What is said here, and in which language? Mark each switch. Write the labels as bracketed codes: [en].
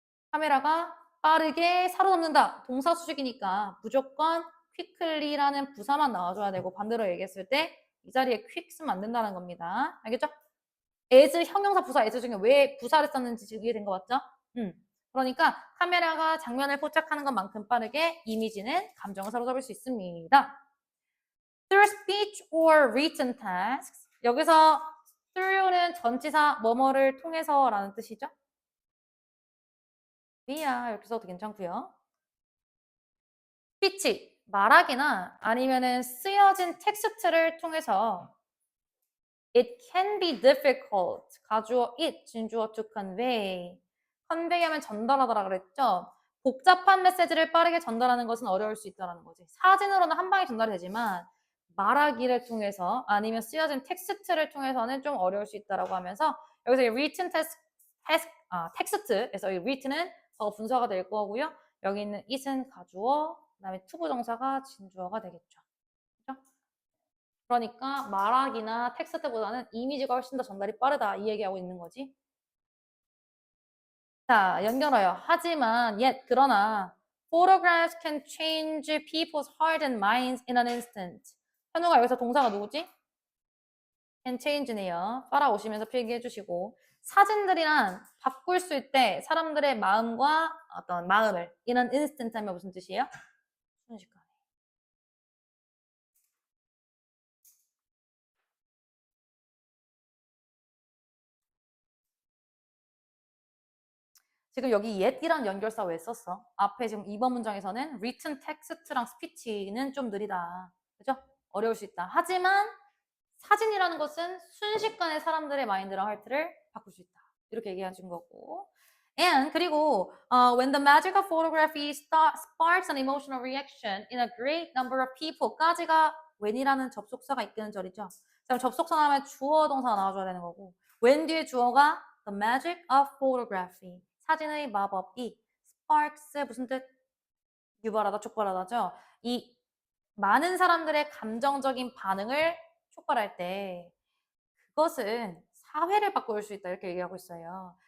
[ko] 카메라가 빠르게 사로잡는다. 동사 수식이니까 무조건 quickly라는 부사만 나와줘야 되고 반대로 얘기했을 때 이 자리에 quick 쓰면 안 된다는 겁니다. 알겠죠? as 형용사 부사 as 중에 왜 부사를 썼는지 이해된 거 맞죠? 그러니까 카메라가 장면을 포착하는 것만큼 빠르게 이미지는 감정을 사로잡을 수 있습니다. [en] Through speech or written tasks. [ko] 여기서 through는 전치사 뭐뭐를 통해서라는 뜻이죠. via 이렇게 써도 괜찮고요. speech 말하기나 아니면은 쓰여진 텍스트를 통해서 [en] it can be difficult [ko] 가주어 it 진주어 [en] to convey convey [ko] 하면 전달하다라 그랬죠. 복잡한 메시지를 빠르게 전달하는 것은 어려울 수 있다는 거지. 사진으로는 한 방에 전달이 되지만 말하기를 통해서 아니면 쓰여진 텍스트를 통해서는 좀 어려울 수 있다라고 하면서 여기서 이 written 텍스트에서 이 written은 분사가 될 거고요. 여기 있는 it은 가주어, 그다음에 투부정사가 진주어가 되겠죠. 그렇죠? 그러니까 말하기나 텍스트보다는 이미지가 훨씬 더 전달이 빠르다 이 얘기하고 있는 거지. 자, 연결어요. 하지만 그러나 [en] photographs can change people's hearts and minds in an instant. [ko] 현우가 여기서 동사가 누구지? can change네요. 따라오시면서 필기해 주시고 사진들이란 바꿀 수 있대 사람들의 마음과 어떤 마음을 [en] in an instant [ko] 하면 무슨 뜻이에요? 순식간에. 지금 여기 yet이란 연결사 왜 썼어? 앞에 지금 2번 문장에서는 [en] written text [ko] 랑 speech는 좀 느리다. 그죠? 어려울 수 있다. 하지만 사진이라는 것은 순식간에 사람들의 마인드랑 하트를 바꿀 수 있다. 이렇게 얘기하신 거고. [en] And [ko] 그리고 [en] when the magic of photography sparks an emotional reaction in a great number of people [ko] 까지가 when이라는 접속사가 이끄는 절이죠. 그럼 접속사 나오면 주어 동사가 나와줘야 되는 거고 when 뒤에 주어가 [en] the magic of photography [ko] 사진의 마법이 sparks 무슨 뜻? 유발하다, 촉발하다죠. 이 많은 사람들의 감정적인 반응을 촉발할 때 그것은 사회를 바꿀 수 있다 이렇게 얘기하고 있어요.